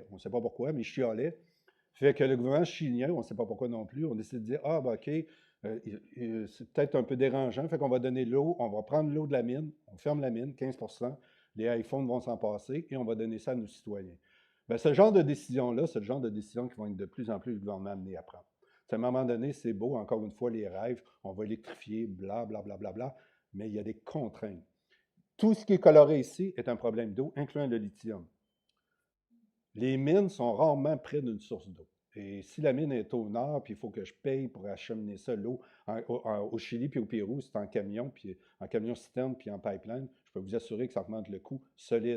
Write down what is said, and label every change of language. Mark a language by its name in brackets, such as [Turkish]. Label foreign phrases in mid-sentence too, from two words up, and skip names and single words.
[French] On ne sait pas pourquoi, mais ils chialaient. Fait que le gouvernement chilien, on ne sait pas pourquoi non plus, on décide de dire, ah, ben, OK, c'est peut-être un peu dérangeant, fait qu'on va donner l'eau, on va prendre l'eau de la mine, on ferme la mine, 15 les iPhones vont s'en passer et on va donner ça à nos citoyens. Bien, ce genre de décision-là, c'est le genre de décision qui vont être de plus en plus le gouvernement amené à prendre. À un moment donné, c'est beau, encore une fois, les rêves, on va électrifier, bla, bla, bla, bla, bla, mais il y a des contraintes. Tout ce qui est coloré ici est un problème d'eau, incluant le lithium. Les mines sont rarement près d'une source d'eau. Et si la mine est au nord, puis il faut que je paye pour acheminer ça, l'eau, au Chili puis au Pérou, c'est en camion, puis en camion-citerne, puis en pipeline, je peux vous assurer que ça augmente le coût solide.